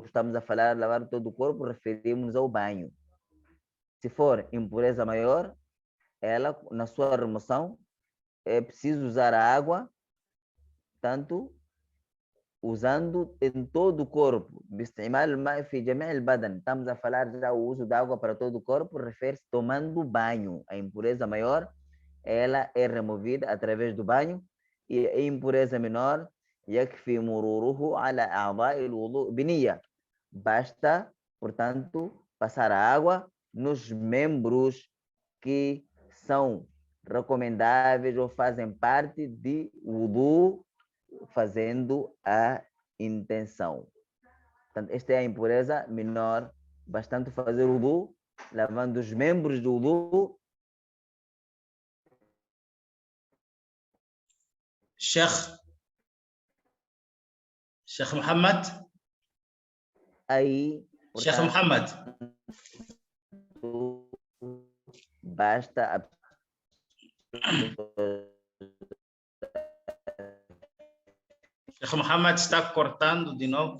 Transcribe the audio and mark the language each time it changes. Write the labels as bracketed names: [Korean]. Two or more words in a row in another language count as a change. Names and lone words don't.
[Portuguese] Estamos a falar de lavar todo o corpo, referimos ao banho. Se for impureza maior, ela, na sua remoção, é preciso usar a água, tanto usando em todo o corpo. Estamos a falar já o uso da água para todo o corpo, refere-se tomando banho. A impureza maior, ela é removida através do banho e a impureza menor, [Arabic] يكفي مروره على أعضاء الوضوء بنية. [Portuguese] Basta, portanto, passar a água nos membros que são recomendáveis ou fazem parte de wudu, fazendo a intenção. Portanto, esta é a impureza menor. Bastante fazer wudu, lavando os membros do wudu. Sheikh Muhammad. Aí, Sheikh portanto, Muhammad. Basta Sheikh Muhammad está cortando de novo.